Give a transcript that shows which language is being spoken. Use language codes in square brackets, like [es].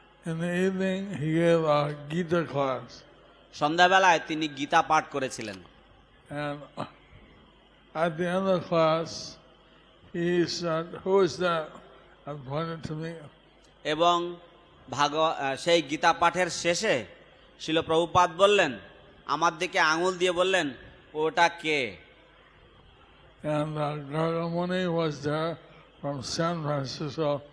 [en] In the evening he gave a Gita class, [bn] সন্ধ্যাবেলায় তিনি গীতা পাঠ করেছিলেন, [en] and at the end of the class he said, "Who is that?" and pointed to me. [bn] এবং সেই গীতা পাঠের শেষে শ্রীল প্রভুপাদ বললেন, আমার দিকে আঙুল দিয়ে বললেন, ওটা কে? [en] And Gargamuni was there from San Francisco.